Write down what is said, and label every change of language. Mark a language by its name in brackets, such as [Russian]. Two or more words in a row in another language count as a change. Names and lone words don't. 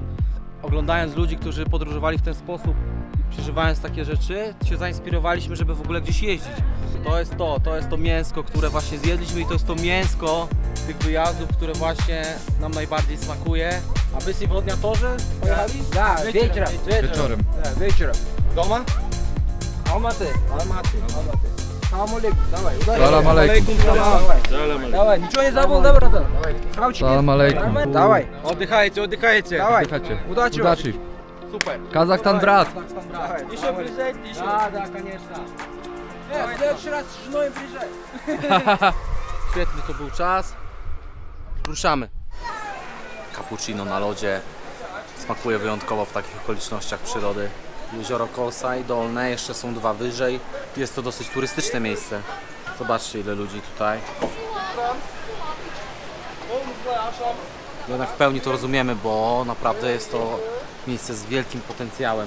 [Polish] Oglądając ludzi, którzy podróżowali w ten sposób i przeżywając takie rzeczy, się zainspirowaliśmy, żeby w ogóle gdzieś jeździć. To jest to mięsko, które właśnie zjedliśmy i to jest to mięsko tych wyjazdów, które właśnie nam najbardziej smakuje. A wy w Odniatorze pojechali? Tak, wieczorem. Wieczorem. Doma? [Arabic] Almaty. سلام عليكم, dawaj. سلام عليكم. [Russian] Dawaj, ничего не забыл, да, брата? [Arabic] سلام عليكم. [Russian] Dawaj. [Polish] Oddychajcie. [Russian] Dawaj. Удачи. [Polish] Super. [Russian] Казахстан, брат. Давай. Еще приезжайте, еще. Да, конечно. В следующий раз с женой приезжай. [Polish] Świetny to był czas. Ruszamy. Cappuccino na lodzie. Smakuje wyjątkowo w takich okolicznościach przyrody. Jezioro Kolsaj dolne, jeszcze są dwa wyżej. Jest to dosyć turystyczne miejsce. Zobaczcie, ile ludzi tutaj. Jednak w pełni to rozumiemy, bo naprawdę jest to miejsce z wielkim potencjałem.